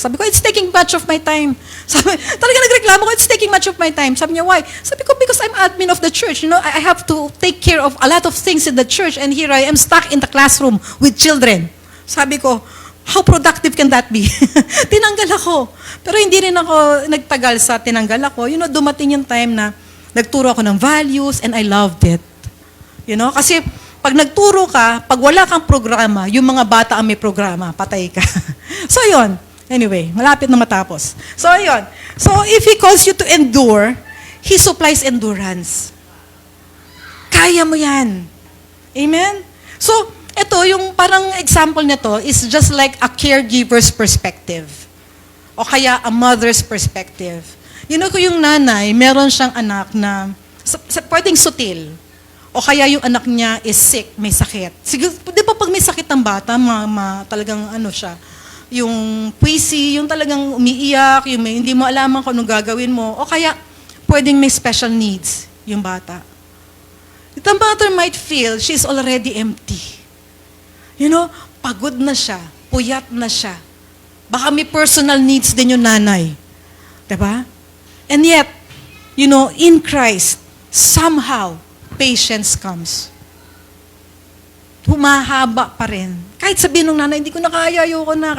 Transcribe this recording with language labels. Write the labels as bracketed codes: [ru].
[tl] Sabi ko, [en] it's taking much of my time. [tl] Talaga nagreklamo ko, [en] it's taking much of my time. [tl] Sabi niya, [en] why? [tl] Sabi ko, [en] because I'm admin of the church. I have to take care of a lot of things in the church, and here I am stuck in the classroom with children. [tl] Sabi ko, [en] how productive can that be? [tl] Tinanggal ako. Pero hindi rin ako nagtagal sa tinanggal ako. Dumating yung time na nagturo ako ng [en] values and I loved it. [tl] Kasi pag nagturo ka, pag wala kang programa, yung mga bata ang may programa, patay ka. So, yun. Anyway, malapit na matapos. So, yun. [en] So, if He calls you to endure, He supplies endurance. [tl] Kaya mo yan. [en] Amen? So, [tl] ito, yung parang [en] example nito is just like a caregiver's perspective. [tl] O kaya [en] a mother's perspective. [tl] Kung yung nanay, meron siyang anak na pwedeng sutil. O kaya yung anak niya is sick, may sakit. Siguro, di ba pag may sakit ng bata, talagang siya, yung puisi, yung talagang umiiyak, yung hindi mo alam kung anong gagawin mo. O kaya, pwedeng may special needs yung bata. [en] The mother might feel she's already empty. [tl] Pagod na siya, puyat na siya. Baka may personal needs din yung nanay. Diba? [en] And yet, in Christ, somehow, patience comes. [tl] Humahaba pa rin. Kahit sabihin ng nanay, hindi ko na kaya, ayoko na.